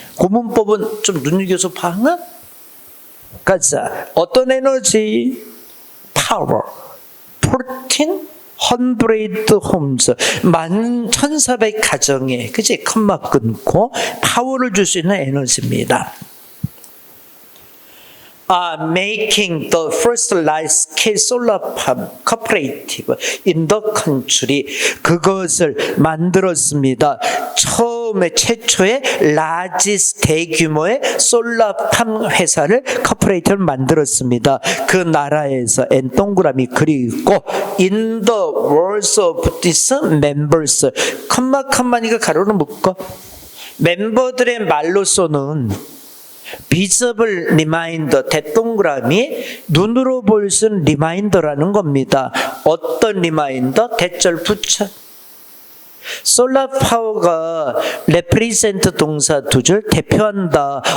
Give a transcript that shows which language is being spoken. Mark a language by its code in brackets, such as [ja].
[ko] 그 문법은 좀 눈여겨서 봐나? 가자. 어떤 에너지? Power. 1,400 homes. 11,400 가정에, 그치? 컴마 끊고 파워를 줄 수 있는 에너지입니다. [en] Making the first large-scale solar farm cooperative in the country. [ko] 그것을 만들었습니다. 최초의 large 대규모의 솔라팜 회사를 cooperative 만들었습니다. 그 나라에서 N 동그라미 그리고 [en] in the words of these members. [ko] 컴마니까 가로로 묶어. 멤버들의 말로서는 [en] visible reminder, [ko] 대동그라미 눈으로 볼 수 있는 리마인더라는 겁니다. 어떤 리마인더? 대절 붙여. 솔라 파워가 [en] represent [ko] 동사 두 줄 대표한다.